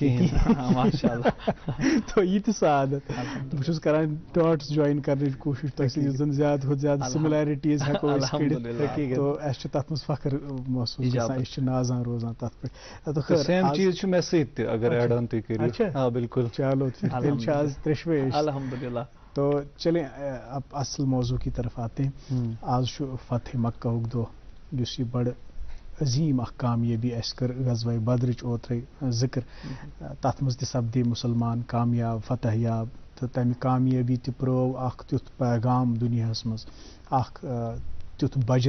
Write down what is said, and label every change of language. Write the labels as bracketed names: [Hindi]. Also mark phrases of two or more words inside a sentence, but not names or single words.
[Kashmiri] تو یہِ تہِ سعادت بہٕ چھُس کران ڈاٹس جویِن کرنٕچ کوٗشش تۄہہِ سۭتۍ یُس زن زیادٕ کھۄتہٕ زیادٕ سِملیرٹیٖز ہٮ۪کو أسۍ کٔڑِتھ تو اَسہِ چھُ تتھ منٛز فخر محسوٗس گژھان أسۍ چھِ نازان روزان تتھ پٮ۪ٹھ سیم چیٖز چھُ مےٚ سۭتۍ تہِ اگر [English] add on [Kashmiri] تُہۍ کٔرِو آ بالکل چلو تیٚلہِ چھِ آز ترٛیشوے أسۍ الحمدللہ [Urdu] تو چلیں اب اصل موضوع کی طرف آتے ہیں [Kashmiri] آج چھُ فتح مکہُک دۄہ یُس یہِ بڑٕ عظیٖم اکھ کامیٲبی اَسہِ کٔر غزوہ بدرٕچ اوترے ذِکر تتھ منٛز تہِ سپدے مُسلمان کامیاب فتح یاب تہٕ تمہِ کامیٲبی تہِ پرٛٲو اکھ تیُتھ پیغام دُنیاہس منٛز اکھ تیُتھ بجر